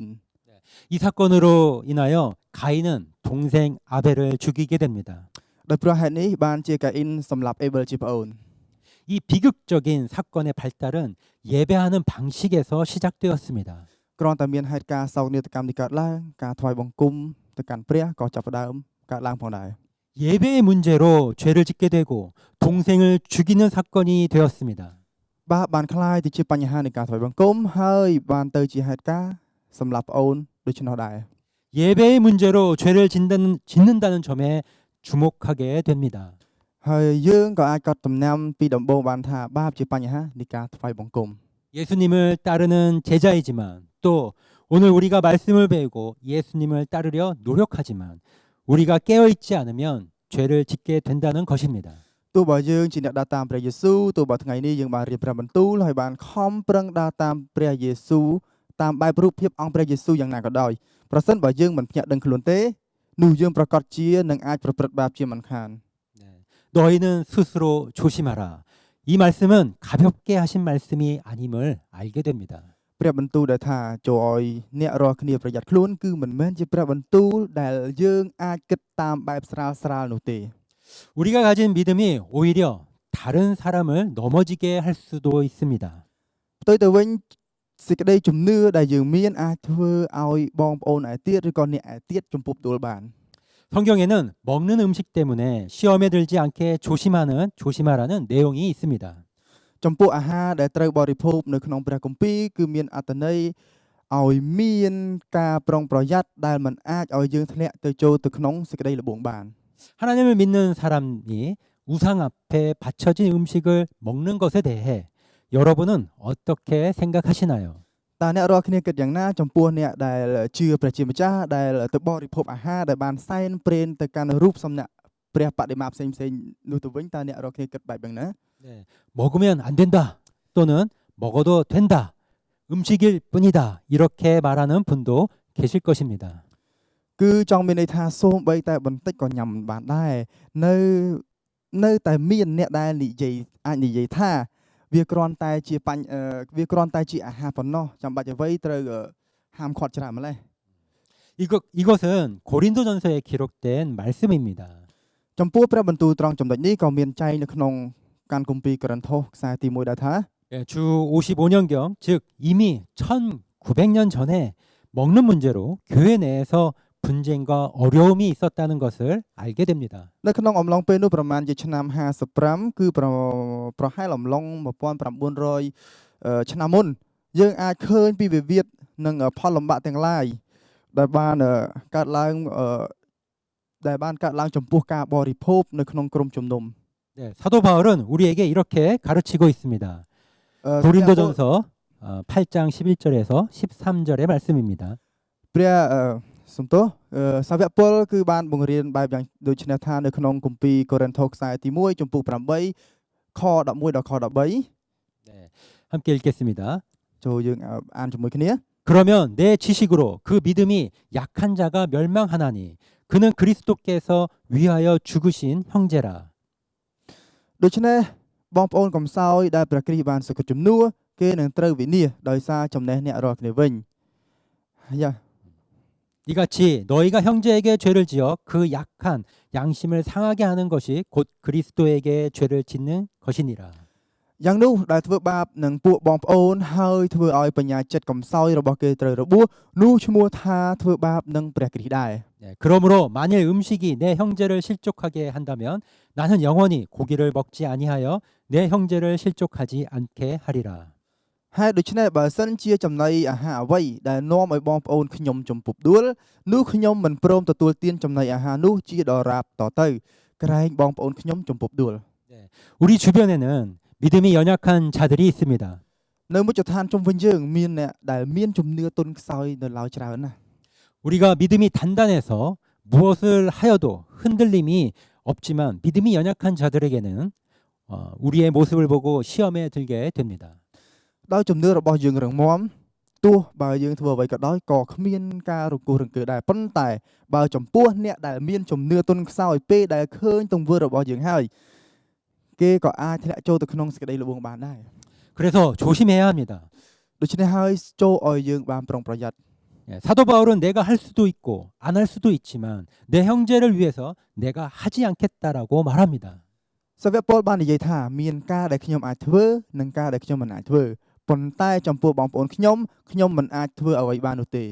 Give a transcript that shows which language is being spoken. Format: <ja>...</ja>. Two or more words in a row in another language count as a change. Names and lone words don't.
<ko>이 사건으로 인하여 가인은 동생 아벨을 죽이게 됩니다.</ko> <km>ដោយព្រោះហេតុនេះបានជាកាអ៊ីនសម្លាប់អេប៊ិលជាប្អូន</km> <ko>이 비극적인 사건의 발달은 예배하는 방식에서 시작되었습니다.</ko> <km>គ្រាន់តែមានហេតុការណ៍សោកនាដកម្មនេះកើតឡើងការថ្វាយបង្គំទៅកាន់ព្រះក៏ចាប់ផ្ដើមកើតឡើងផងដែរ</km> <ko>예배의 문제로 죄를 짓게 되고 동생을 죽이는 사건이 되었습니다.</ko> <km>បាទបានคล้ายទៅជាបញ្ហានៃការថ្វាយបង្គំហើយបានទៅជាហេតុការណ៍សម្លាប់ប្អូនដូច្នោះដែរ</km> <ko>예배의 문제로 죄를 짓는다는 점에 주목하게 됩니다.</ko> <km>ហើយយើងក៏អាចកត់ចំណាំពីដំបូងបានថាបាបជាបញ្ហានៃការថ្វាយបង្គំ</km> <ko>예수님을 따르는 제자이지만 또 오늘 우리가 말씀을 배우고 예수님을 따르려 노력하지만 우리가 깨어있지 않으면 죄를 짓게 된다는 것입니다.</ko> <km>ទោះបើយើងជាអ្នកដើរតាមព្រះយេស៊ូវទោះបើថ្ងៃនេះយើងបានរៀនព្រះបន្ទូលហើយបានខំប្រឹងដើរតាមព្រះយេស៊ូវតាមបែបរូបភាពអង្គព្រះយេស៊ូវយ៉ាងណាក៏ដោយប្រសិនបើយើងមិនភ្ញាក់ដឹងខ្លួនទេនោះយើងប្រកាសជានឹងអាចប្រព្រឹត្តបាបជាមិនខាន</km> <ko>네. 너희는 스스로 조심하라. 이 말씀은 가볍게 하신 말씀이 아님을 알게 됩니다.</ko> <km>ព្រះបន្ទូលដែលថាចូលឲ្យអ្នករាល់គ្នាប្រយ័ត្នខ្លួនគឺមិនមែនជាព្រះបន្ទូលដែលយើងអាចគិតតាមបែបស្រាលៗនោះទេ</km> <ko>우리가 가진 믿음이 오히려 다른 사람을 넘어지게 할 수도 있습니다.</ko> <km>ផ្ទុយទៅវិញសេចក្តីជំនឿដែលយើងមានអាចធ្វើឲ្យបងប្អូនឯទៀតឬក៏អ្នកឯទៀតចំពោះដួលបាន</km> <ko>성경에는 먹는 음식 때문에 시험에 들지 않게 조심하라는 내용이 있습니다.</ko> <km>ចំពោះអាហារដែលត្រូវបរិភោគនៅក្នុងព្រះគម្ពីរគឺមានអត្ថន័យឲ្យមានការប្រុងប្រយ័ត្នដែលមិនអាចឲ្យយើងធ្លាក់ទៅចូលទៅក្នុងសេចក្តីល្បងបាន</km> <ko>하나님을 믿는 사람이 우상 앞에 바쳐진 음식을 먹는 것에 대해 여러분은 어떻게 생각하시나요?</ko> <km>តើអ្នករាល់គ្នាគិតយ៉ាងណាចំពោះអ្នកដែលជឿព្រះជាម្ចាស់ដែលទៅបរិភោគអាហារដែលបានសែនព្រេនទៅកាន់រូបសំណាកព្រះបដិមាផ្សេងៗនោះទៅវិញតើអ្នករាល់គ្នាគិតបែបយ៉ាងណា</km> <ko>네, 먹으면 안 된다 또는 먹어도 된다 음식일 뿐이다 이렇게 말하는 분도 계실 것입니다.</ko> <km>គឺចង់មានន័យថាសូម្បីតែបន្តិចក៏ញ៉ាំមិនបានដែរនៅតែមានអ្នកដែលអាចនិយាយថាវាគ្រាន់តែជាអាហារប៉ុណ្ណោះចាំបាច់អ្វីត្រូវហាមឃាត់ច្រើនម្ល៉េះ</km> <ko>이것은 고린도전서에 기록된 말씀입니다.</ko> <km>ចំពោះព្រះបន្ទូលត្រង់ចំណុចនេះក៏មានចែងនៅក្នុងកានគម្ពីរកូរិនថូសខ្សែទី1ដែរថា</km> <ko>예, 주 55년경 즉 이미 1900년 전에 먹는 문제로 교회 내에서 분쟁과 어려움이 있었다는 것을 알게 됩니다.</ko> <km>នៅក្នុងអំឡុងពេលនោះប្រមាណជាឆ្នាំ55គឺប្រហែលអំឡុង1900ឆ្នាំមុនយើងអាចឃើញពីវិវាទនិងផលលំបាកទាំងឡាយដែលបានកើតឡើងចំពោះការបរិភោគនៅក្នុងក្រុមជំនុំ</km> <ko>네, 사도 바울은 우리에게 이렇게 가르치고 있습니다. 고린도전서 8장 11절에서 13절의 말씀입니다.</ko> <km>ព្រះសំទោសសាវកពលគឺបានបង្រៀនបែបយ៉ាងដូចនេះថានៅក្នុងគម្ពីរកូរិនថូសខ្សែទី1ចំពោះ8ខ11ដល់ខ13</km> <ko>네, 함께 읽겠습니다.</ko> <km>ចូលយើងអានជាមួយគ្នា</km> <ko>그러면 내 지식으로 그 믿음이 약한 자가 멸망하나니 그는 그리스도께서 위하여 죽으신 형제라.</ko> <km>ដូច្នេះបងប្អូនកំសោយដែលព្រះគ្រីស្ទបានសគត់ជំនួសគេនឹងត្រូវវិនាសដោយសារចំណេះអ្នករាល់គ្នាវិញយ៉ា</km> <ko>이같이 너희가 형제에게 죄를 지어 그 약한 양심을 상하게 하는 것이 곧 그리스도에게 죄를 짓는 것이니라.</ko> <km>យ៉ាងនោះដែលធ្វើបាបនឹងពួកបងប្អូនហើយធ្វើឲ្យបញ្ញាចិត្តកំសោយរបស់គេត្រូវរបួសនោះឈ្មោះថាធ្វើបាបនឹងព្រះគ្រីស្ទដែរ</km> <ko>네, 그러므로 만일 음식이 내 형제를 실족하게 한다면 나는 영원히 고기를 먹지 아니하여 내 형제를 실족하지 않게 하리라.</ko> <km>ហើយដូច្នេះបើសិនជាចំណីអាហារអ្វីដែលនាំឲ្យបងប្អូនខ្ញុំចំពុបដួលនោះខ្ញុំមិនព្រមទទួលទានចំណីអាហារនោះជាដរាបតទៅក្រែងបងប្អូនខ្ញុំចំពុបដួល</km> <ko>우리 주변에는 믿음이 연약한 자들이 있습니다.</ko> <km>នៅមុខដ្ឋានជុំវិញយើងមានអ្នកដែលមានជំនឿទន់ខ្សោយនៅឡើយច្រើនណាស់</km> <ko>우리가 믿음이 단단해서 무엇을 하여도 흔들림이 없지만 믿음이 연약한 자들에게는 우리의 모습을 보고 시험에 들게 됩니다.</ko> <km>ដោយជំនឿរបស់យើងរឹងមាំទោះបើយើងធ្វើអ្វីក៏ដោយក៏គ្មានការរង្គោះរង្គើដែរប៉ុន្តែបើចំពោះអ្នកដែលមានជំនឿទន់ខ្សោយពេលដែលឃើញទង្វើរបស់យើងហើយគេក៏អាចធ្លាក់ចូលទៅក្នុងសេចក្តីល្បងបានដែរ</km> <ko>그래서 조심해야 합니다.</ko> <km>ដូច្នេះហើយចូលឲ្យយើងបានប្រុងប្រយ័ត្ន</km> <ko>예, 사도 바울은 내가 할 수도 있고 안 할 수도 있지만 내 형제를 위해서 내가 하지 않겠다라고 말합니다.</ko> <km>សាវកពលបាននិយាយថាមានការដែលខ្ញុំអាចធ្វើនិងការដែលខ្ញុំមិនអាចធ្វើប៉ុន្តែចំពោះបងប្អូនខ្ញុំមិនអាចធ្វើអ្វីបាននោះទេ</km>